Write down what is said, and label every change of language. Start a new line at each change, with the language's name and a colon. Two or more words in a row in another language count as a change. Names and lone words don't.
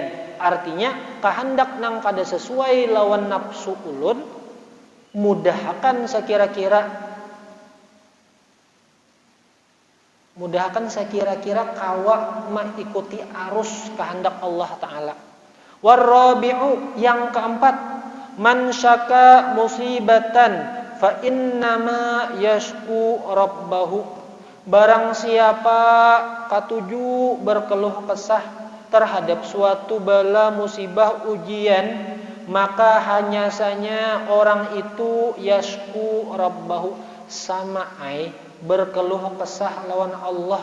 Banjar: Artinya kehendak nang kada sesuai lawan nafsu ulun, mudahkan sekira-kira kawa mengikuti arus kehendak Allah Ta'ala.
Arabic: والرابع,
Banjar: yang keempat,
Arabic: من شكا مصيبة فإنما يشكو ربه.
Banjar: Barang siapa katuju berkeluh kesah terhadap suatu bala musibah ujian, maka hanya saja orang itu
Arabic: يشكو ربه,
Banjar: sama berkeluh kesah lawan Allah.